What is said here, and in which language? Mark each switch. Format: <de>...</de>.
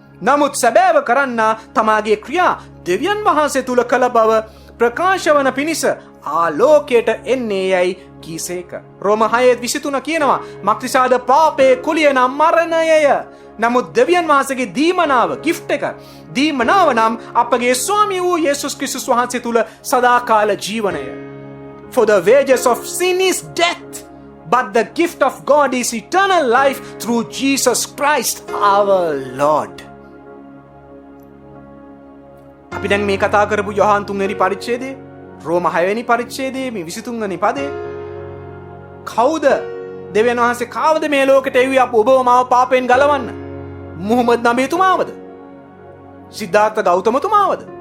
<si>නමුත් සැබෑව කරන්න තමාගේ ක්‍රියා දෙවියන් වහන්සේ තුල කළ බව ප්‍රකාශ වන පිණිස ආලෝකයට එන්නේ යයි කීසේක. රෝම 6:23 කියනවා මක්නිසාද පාපයේ කුලිය නම් මරණයය. නමුත් දෙවියන් වහන්සේගේ දීමනාව gift එක දීමනාව නම් අපගේ ස්වාමී වූ යේසුස් ක්‍රිස්තුස් වහන්සේ තුල සදාකාල ජීවනය.</si> <en>For the wages of sin is death, but the gift of God is eternal life through Jesus Christ our Lord.</en> <si>අපි දැන් මේ කතා කරපු යොහාන් 3 වෙනි පරිච්ඡේදයේ රෝම 6 වෙනි පරිච්ඡේදයේ මේ 23 වෙනි පදේ කවුද දෙවියන් වහන්සේ කාවද මේ ලෝකෙට එව්වේ ඔබව මාව පාපයෙන් ගලවන්න? මුහම්මද් නබිතුමාවද? සිද්ධාර්ථ ගෞතමතුමාවද?</si>